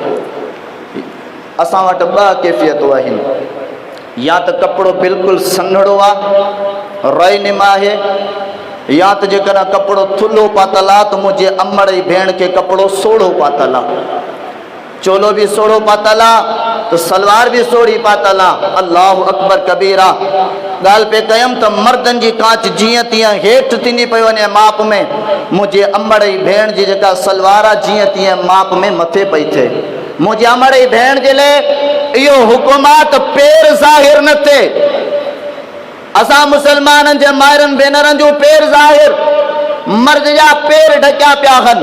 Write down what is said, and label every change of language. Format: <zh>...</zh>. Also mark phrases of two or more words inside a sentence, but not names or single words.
<sd>असां वटि ॿ कैफ़ियतूं आहिनि या त कपिड़ो बिल्कुलु सन्हड़ो आहे रइनिम आहे या त जेकॾहिं कपिड़ो थुल्हो पातल आहे त मुंहिंजे अमड़ई भेण खे कपिड़ो सोढ़ो पातल आहे चोलो भी सोढ़ो पातल आहे तो सलवार भी सोढ़ी पातल आहे।</sd> <ar>الله أكبر كبيرا</ar> <sd>ॻाल्हि पे कयमि त मर्दनि जी कांच जीअं तीअं हेठि थींदी पई वञे माप में मुंहिंजे अमड़ई भेण जी जेका सलवार आहे जीअं तीअं माप में मथे पई थिए। मुंहिंजे अमड़ई भेण जे लाइ इहो हुकुम आहे त पेर ज़ाहिर न थिए। असां मुसलमाननि जे माइरनि भेनरनि जो पेर ज़ाहिर मर्द जा पेर ढकिया पिया हन।</sd>